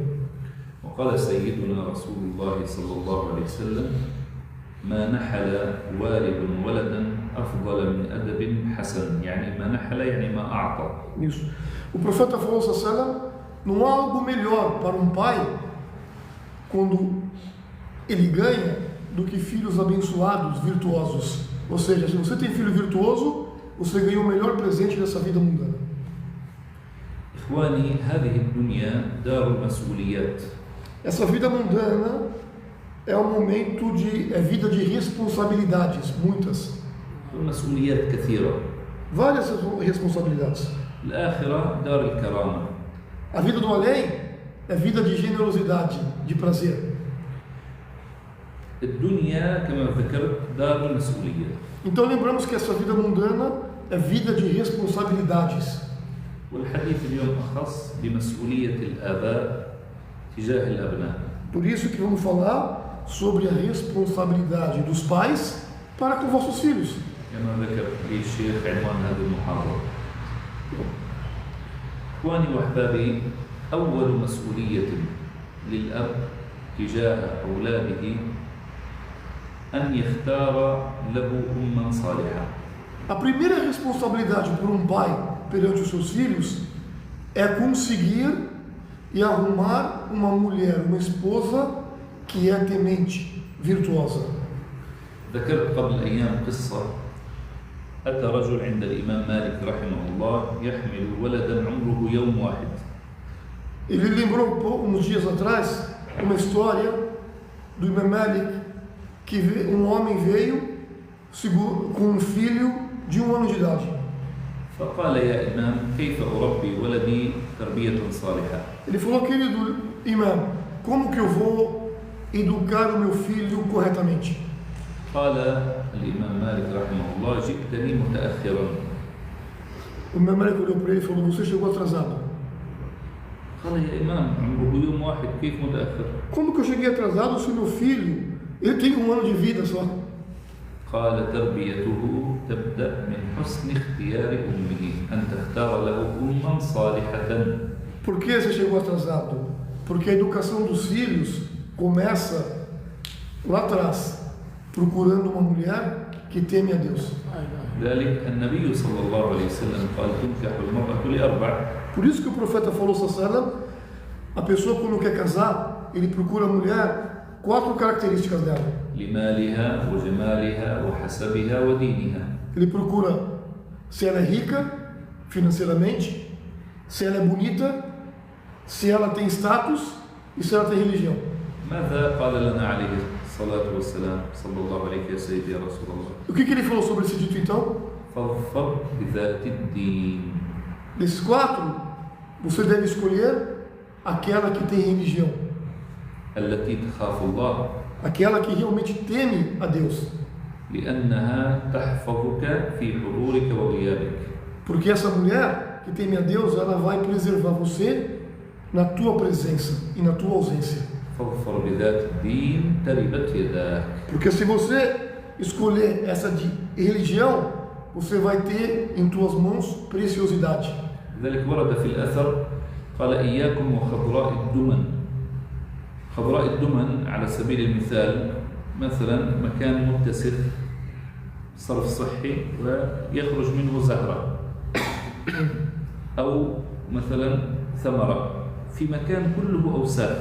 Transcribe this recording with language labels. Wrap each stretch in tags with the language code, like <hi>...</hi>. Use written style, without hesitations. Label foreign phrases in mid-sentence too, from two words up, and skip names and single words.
<ar>وقال سيدنا رسول الله صلى الله عليه وسلم: ما نحل والد ولدا أفضل من أدب حسن. يعني ما نحل يعني ما أعطى.</ar> <pt>Isso. O profeta falou sallallahu: não há algo melhor para um pai quando ele ganha do que filhos abençoados, virtuosos. Ou seja, se você tem filho virtuoso, você ganhou o melhor presente dessa vida mundana.</pt> <ar>إخواني، هذه الدنيا دار المسؤوليات.</ar> <pt>Essa vida mundana é um momento é vida de responsabilidades, muitas.</pt> <ar>المسؤوليات كثيرة.</ar> <pt>Várias responsabilidades.</pt> <ar>الآخرة دار الكرامة.</ar> <pt>A vida do além é vida de generosidade, de prazer.</pt> <ar>الدنيا كما ذكرت دار المسؤوليات.</ar> <pt>Então lembramos que essa vida mundana é vida de responsabilidades.</pt> <ar>والحديث اليوم أخص بمسؤولية الآباء تجاه الأبناء.</ar> <pt>Por isso que vamos falar sobre a responsabilidade dos pais para com vossos filhos.</pt> <ar>كما ذكر لي الشيخ عنوان هذه المحاضرة. إخواني وأحبابي، أول مسؤولية للأب تجاه أولاده أن يختار له أمًا صالحة.</ar> <pt>A primeira responsabilidade por um pai perante os seus filhos é conseguir e arrumar uma mulher, uma esposa que é temente, virtuosa.</pt> <ar>ذكرت قبل أيام قصة: أتى رجل عند الإمام مالك رحمه الله يحمل ولدا عمره يوم واحد.</ar> <pt>Ele lembrou uns dias atrás uma história do Imam Malik, que um homem veio com um filho de 1 ano de idade.</pt> <ar>فقال: يا إمام، كيف أربي ولدي تربية صالحة؟</ar> <pt>Ele falou: querido Imam, como que eu vou educar o meu filho corretamente?</pt> <ar>قال الإمام مالك رحمه الله: جئتني متأخرا.</ar> <pt>O Imam Malik olhou para ele e falou: você chegou atrasado.</pt> <ar>قال يا إمام عمره يوم واحد كيف متأخر؟</ar> <pt>Como que eu cheguei atrasado se meu filho, ele tem 1 ano de vida só?</pt> <ar>قال تربيته تبدأ من حسن اختيار أمه أن تختار له أما صالحة.</ar> <pt>Por que você chegou atrasado? Porque a educação dos filhos começa lá atrás, procurando uma mulher que teme a Deus.</pt> <ar>ذلك النبي صلى الله عليه وسلم قال تنكح المرأة لأربع.</ar> <pt>Por isso que o profeta falou, sallallahu, a pessoa quando quer casar, ele procura a mulher, 4 características dela.</pt> <ar>لمالها وجمالها وحسبها ودينها.</ar> <pt>Ele procura se ela é rica financeiramente, se ela é bonita, se ela tem status e se ela tem religião.</pt> <ar>ماذا قال لنا عليه الصلاة والسلام صلى الله عليه يا سيدي يا رسول الله؟</ar> <pt>O que ele falou sobre esse dito então?</pt> <ar>فاظفر بذات الدين.</ar> <pt>Desses 4, você deve escolher aquela que tem religião,</pt> <ar>التي تخاف الله.</ar> <pt>aquela que realmente teme a Deus,</pt> <ar>لأنها تحفظك في حضورك وغيابك.</ar> <pt>porque essa mulher que teme a Deus, ela vai preservar você na tua presença e na tua ausência.</pt> <ar>فاظفر بذات الدين تربت يداك.</ar> <pt>Porque se você escolher essa de religião, você vai ter em tuas mãos preciosidade.</pt> <ar>لذلك ورد في الأثر قال إياكم وخضراء الدمن. خضراء الدمن على سبيل المثال مثلا مكان متسخ صرف صحي ويخرج منه زهرة أو مثلا ثمرة في مكان كله أوساخ.</ar>